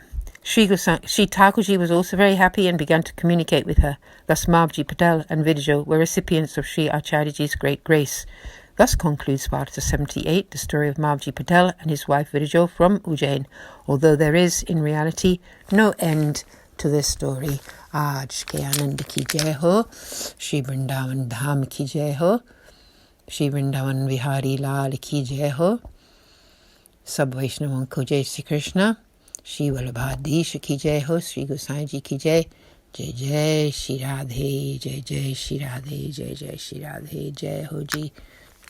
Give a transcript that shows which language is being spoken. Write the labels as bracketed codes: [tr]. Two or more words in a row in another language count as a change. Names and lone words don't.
[en] Sri Thakurji was also very happy and began to communicate with her. Thus Mavji Patel and Virjo were recipients of Sri Acharyaji's great grace. Thus concludes Varta 78, the story of Mavji Patel and his wife Virjo from Ujjain, although there is, in reality, no end to this story. [hi] आज के आनंद की जय हो, श्री वृंदावन धाम की जय हो, श्री वृंदावन विहारी लाल की जय हो, सब वैष्णवन को जय श्री कृष्ण, श्री वल्लभाधीश की जय हो, श्री गोसाईंजी की जय, जय जय श्री राधे, जय जय श्री राधे, जय जय श्री राधे, जय हो जी.